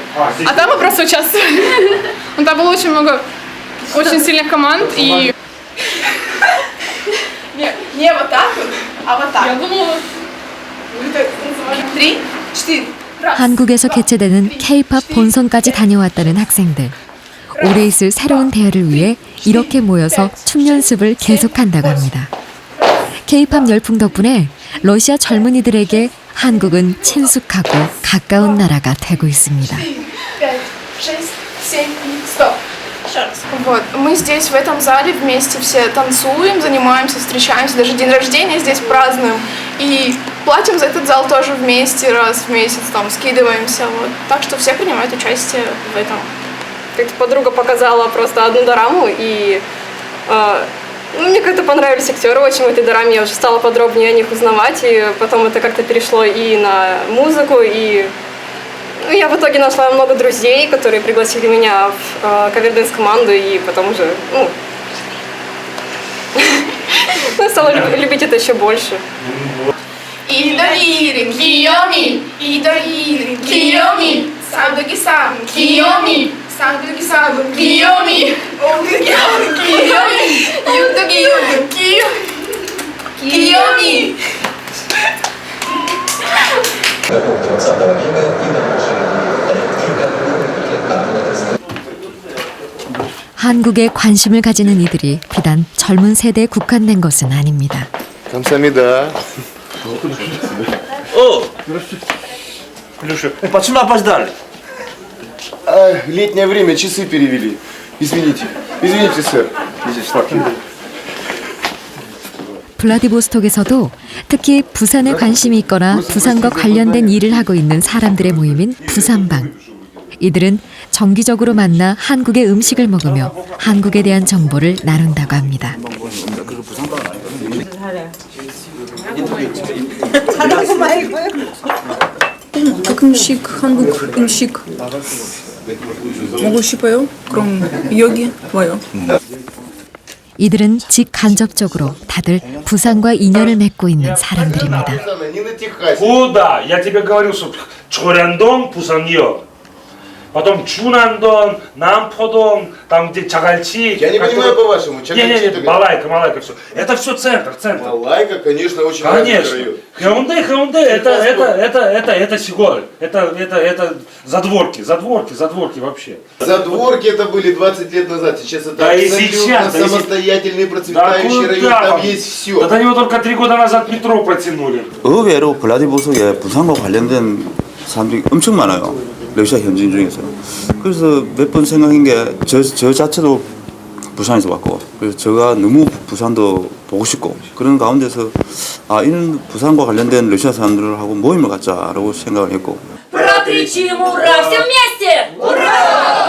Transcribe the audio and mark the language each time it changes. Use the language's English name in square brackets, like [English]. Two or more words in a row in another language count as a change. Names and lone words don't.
[Russian] А там мы просто участвовали. Там было очень много очень сильных команд и... Не вот так вот, а вот так. Я думала... 3, 4. [Korean] 한국에서 개최되는 K-팝 본선까지 다녀왔다는 학생들. 올해 있을 새로운 대회를 위해 이렇게 모여서 춤 연습을 계속한다고 합니다. K-팝 열풍 덕분에 러시아 젊은이들에게 한국은 친숙하고 가까운 나라가 되고 있습니다. [Russian] 5, 6, 7, стоп. Вот. Мы здесь в этом зале вместе все танцуем, занимаемся, встречаемся, даже день рождения здесь празднуем. И платим за этот зал тоже вместе, раз в месяц там скидываемся. Вот. Так что все принимают участие в этом. Как-то подруга показала просто одну дораму, и мне как-то понравились актеры очень в этой дораме. Я уже стала подробнее о них узнавать, и потом это как-то перешло и на музыку, и я в итоге нашла много друзей, которые пригласили меня в каверденс-команду, и потом уже стала любить это еще больше. Идолири, Киоми, идолири, Киоми, садуки-сан, Киоми, садуки-сан, Киоми, Киоми, ютуги-юту, Киоми. [Korean] 한국에 관심을 가지는 이들이 비단 젊은 세대에 국한된 것은 아닙니다. 감사합니다. [Russian] Илюша, почему опоздали? Летнее время, часы перевели. Извините. Извините, сэр. [Korean] 블라디보스톡에서도 특히 부산에 관심이 있거나 부산과 관련된 일을 하고 있는 사람들의 모임인 부산방. 이들은 정기적으로 만나 한국의 음식을 먹으며 한국에 대한 정보를 나눈다고 합니다. Как 음식, 한국 음식 먹고 싶어요? 그럼 여기 와요. 이들은 직간접적으로 다들 부산과 인연을 맺고 있는 사람들입니다. [Russian] Куда? Я тебе говорил, что Чоряндон, Пусаньё. Потом Чунандон, Намподон, там где Чагальчи. Я не понимаю по-вашему. Не, Малайка, все. Это все центр. Малайка, конечно, очень Конечно. Хэунде, это Сиголь. Это задворки вообще. Задворки это были 20 лет назад. Сейчас это Да и абсолютно сейчас, самостоятельный процветающий район. Там есть все. Да до него только 3 года назад метро протянули. [Korean] 의외로 블라디보스톡에 부산과 관련된 사람들이 엄청 많아요. 러시아 현지인 중에서. 그래서 몇 번 생각한 게 저 자체도 부산에서 왔고, 그래서 제가 너무 부산도 보고 싶고 그런 가운데서 이런 부산과 관련된 러시아 사람들하고 모임을 갖자라고 생각을 했고. [Russian] Прокричим ура! Все вместе! Ура!